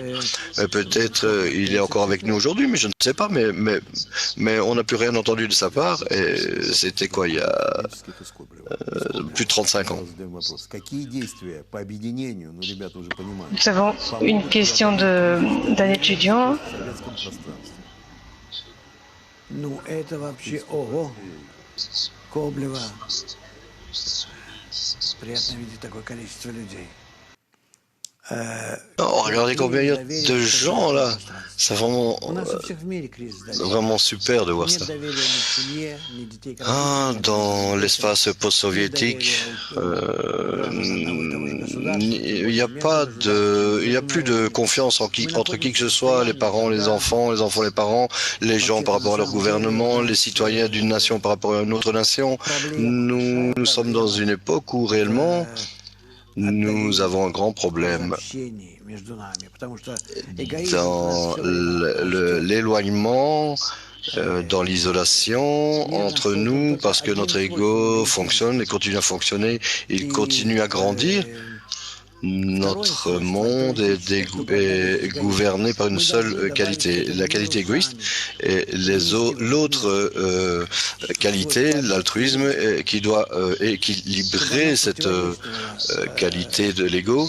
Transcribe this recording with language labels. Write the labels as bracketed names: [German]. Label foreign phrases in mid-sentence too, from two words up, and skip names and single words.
[French] Peut-être il est encore avec nous aujourd'hui, mais je ne sais pas, mais on n'a plus rien entendu de sa part, et c'était quoi, il y a plus de 35 ans. Nous avons une question d'un étudiant. [Russian] Ну, это вообще ого. Коблева. Приятно видеть такое количество людей. [French] Oh, regardez combien il y a de gens là. C'est vraiment, [Russian] У нас у всех в мире кризис доверия. [French] vraiment super de voir [Russian] Нет [French] ça. [Russian] доверия ни к семье, ни детей к родителям. [French] Dans l'espace post-soviétique, il n'y a pas de, il y a plus de confiance entre qui que ce soit, les parents, les enfants, les parents, les gens par rapport à leur gouvernement, les citoyens d'une nation par rapport à une autre nation. Nous sommes dans une époque où réellement nous avons un grand problème [Russian] Общение между нами, потому что [French] dans l'éloignement, dans l'isolation entre nous, parce que notre ego fonctionne et continue à fonctionner, il continue à grandir. Notre monde est gouverné par une seule qualité, la qualité égoïste, et l'autre qualité, l'altruisme, qui doit équilibrer cette qualité de l'ego.